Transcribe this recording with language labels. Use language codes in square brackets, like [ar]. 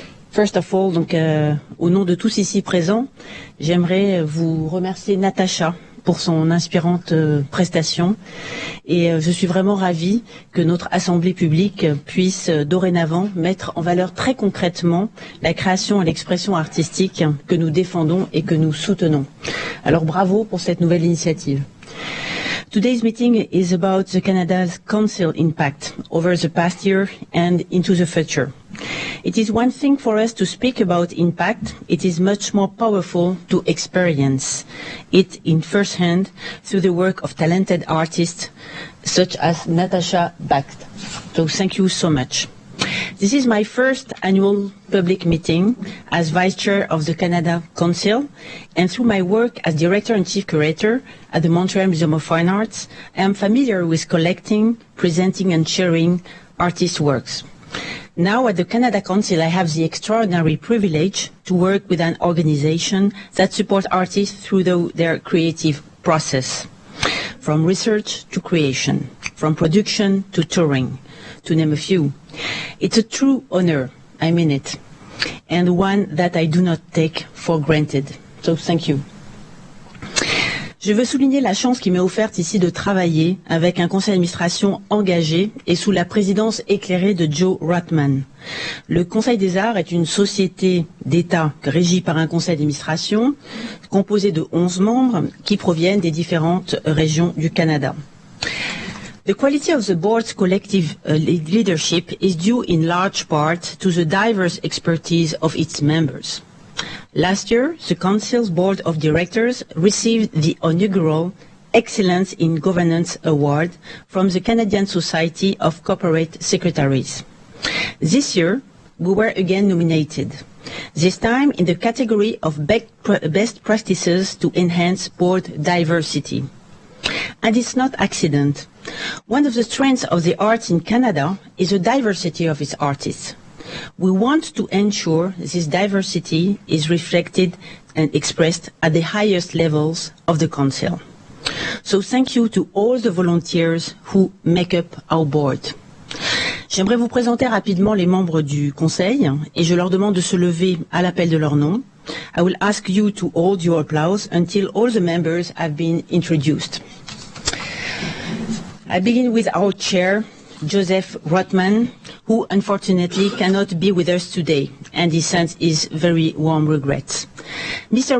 [en] First of all, [fr] donc, au nom de tous ici présents, j'aimerais vous remercier Natacha pour son inspirante prestation et je suis vraiment ravie que notre assemblée publique puisse dorénavant mettre en valeur très concrètement la création et l'expression artistique que nous défendons et que nous soutenons. Alors bravo pour cette nouvelle initiative. [en] Today's meeting is about the Canada's Council impact over the past year and into the future. It is one thing for us to speak about impact. It is much more powerful to experience it in first hand through the work of talented artists such as Natasha Bakht. So thank you so much. This is my first annual public meeting as Vice Chair of the Canada Council, and through my work as Director and Chief Curator at the Montreal Museum of Fine Arts, I am familiar with collecting, presenting and sharing artists' works. Now at the Canada Council, I have the extraordinary privilege to work with an organization that supports artists through their creative process, from research to creation, from production to touring, to name a few. It's a true honor, I mean it, and one that I do not take for granted. So thank you. [fr] Je veux souligner la chance qui m'est offerte ici de travailler avec un conseil d'administration engagé et sous la présidence éclairée de Joe Rotman. Le Conseil des Arts est une société d'État régie par un conseil d'administration composé de 11 membres qui proviennent des différentes régions du Canada. [en] The quality of the board's collective leadership is due in large part to the diverse expertise of its members. Last year, the Council's Board of Directors received the inaugural Excellence in Governance Award from the Canadian Society of Corporate Secretaries. This year, we were again nominated, this time in the category of best practices to enhance board diversity. And it's not accident. One of the strengths of the arts in Canada is the diversity of its artists. We want to ensure this diversity is reflected and expressed at the highest levels of the Council. So thank you to all the volunteers who make up our board. [fr] J'aimerais vous présenter rapidement les membres du Conseil et je leur demande de se lever à l'appel de leur nom. [en] I will ask you to hold your applause until all the members have been introduced. I begin with our chair, Joseph Rotman, who unfortunately cannot be with us today, and he sends his very warm regrets. Mr.